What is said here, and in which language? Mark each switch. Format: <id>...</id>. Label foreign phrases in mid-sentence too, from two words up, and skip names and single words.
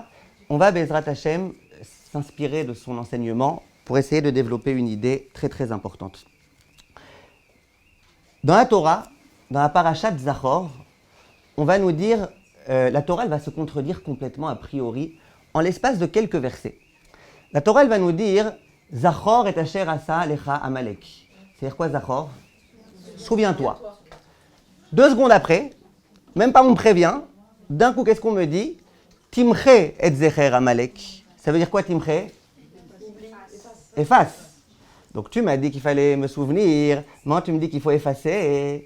<fr>On va,</fr> <he>בעזרת השם,</he> <fr>s'inspirer de son enseignement pour essayer de développer une idée très importante. Dans la Torah, dans la</fr> <he>פרשת זכור,</he> <fr>on va nous dire, la Torah elle va se contredire complètement a priori en l'espace de quelques versets. La Torah elle va nous dire</fr> <he>זכור את אשר עשה לך עמלק.</he> <fr>C'est-à-dire quoi Zachor? Souviens-toi. 2 secondes après, même pas on me prévient, D'un coup, qu'est-ce qu'on me dit?</fr> <he>תמחה את זכר עמלק.</he> <fr>Ça veut dire quoi, timche? Efface. Donc tu m'as dit qu'il fallait me souvenir, moi tu me dis qu'il faut effacer.</fr>